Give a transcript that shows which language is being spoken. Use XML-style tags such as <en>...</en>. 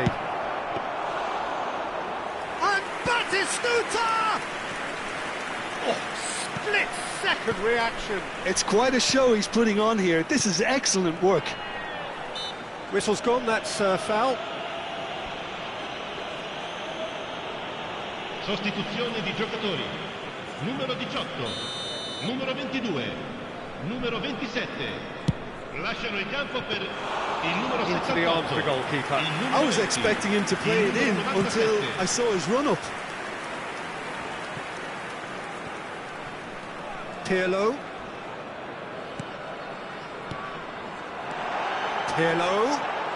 <en>And Batistuta! Oh, split-second reaction. It's quite a show he's putting on here. This is excellent work. Whistle's gone, that's foul.</en> <it>Sostituzione di giocatori. Numero 18, numero 22, numero 27. Lasciano il campo per il numero 78.</it> <en>Into the arms of the goalkeeper. I was expecting him to play it in until I saw his run-up. Pirlo. Pirlo.</en>